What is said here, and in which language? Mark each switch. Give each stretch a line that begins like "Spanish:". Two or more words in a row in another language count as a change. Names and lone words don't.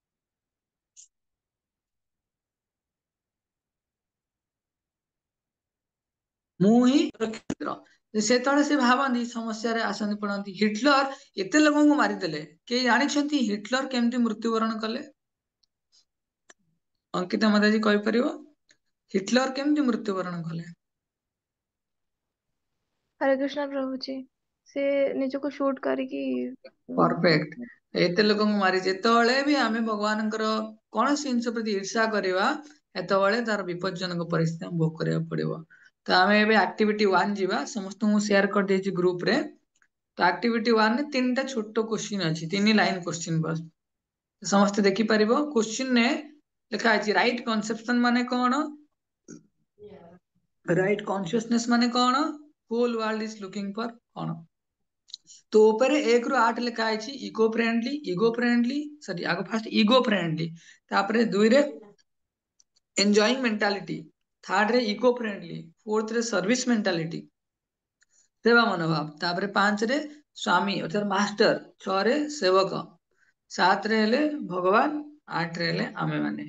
Odia: ମୁଁ ହିଁ କ୍ଷେତ୍ର ସେତେବେଳେ ସେ ଭାବନ୍ତି ସମସ୍ୟାରେ ଆସନ୍ତି ପଡନ୍ତି ହିଟଲର ଏତେ ଲୋକଙ୍କୁ ମାରିଦେଲେ କେହି ଜାଣିଛନ୍ତି ହିଟଲର କେମିତି ମୃତ୍ୟୁବରଣ କଲେ? ଅଙ୍କିତା ମାତାଜୀ କହିପାରିବ ହିଟଲର କେମିତି ମୃତ୍ୟୁବରଣ କଲେ?
Hindi: हरे कृष्णा प्रभु जी से
Odia: ନିଜକୁ ଶୁଟ୍ କରିକି ପରଫେକ୍ଟ ଏତେ ଲୋକଙ୍କୁ ମାରି ଯେତେବେଳେ ବି ଆମେ ଭଗବାନଙ୍କର କୌଣସି ଜିନିଷ ପ୍ରତି ଈର୍ଷା କରିବା ସେତେବେଳେ ତାର ବିପଜ୍ଜନକ ପରିସ୍ଥିତି ଆମକୁ ଭୋଗ କରିବାକୁ ପଡିବ। ତ ଆମେ ଏବେ ଆକ୍ଟିଭିଟି 1 ଯିବା ସମସ୍ତଙ୍କୁ ସେୟାର କରିଦେଇଛି ଗ୍ରୁପ ରେ। ତ ଆକ୍ଟିଭିଟି 1 ରେ ତିନିଟା ଛୋଟ କୋଶ୍ଚିନ୍ ଅଛି 3
English: line question
Odia: ବସ୍ ସମସ୍ତେ ଦେଖିପାରିବ କୋଶ୍ଚିନ୍ ରେ ଲେଖା ଅଛି
English: right conception
Odia: ମାନେ କଣ
English: right consciousness
Odia: ମାନେ କଣ
English: whole world is looking for
Odia: କଣ।
Hindi: तो ऊपर
Odia: 1 ରୁ 8 ଲେଖା ହେଇଛି
English: ego friendly sorry
Odia: ଆଗ
English: first ego friendly
Odia: ତାପରେ 2 ରେ
English: enjoying mentality
Odia: 3rd ରେ
English: ego friendly
Odia: 4th ରେ
English: service mentality
Odia: ସେବା ମନୋଭାବ ତାପରେ 5 ରେ ସ୍ୱାମୀ ଅର୍ଥାତ ମାଷ୍ଟର 6 ରେ ସେବକ 7 ରେ ହେଲେ ଭଗବାନ 8 ରେ ହେଲେ ଆମେ ମାନେ।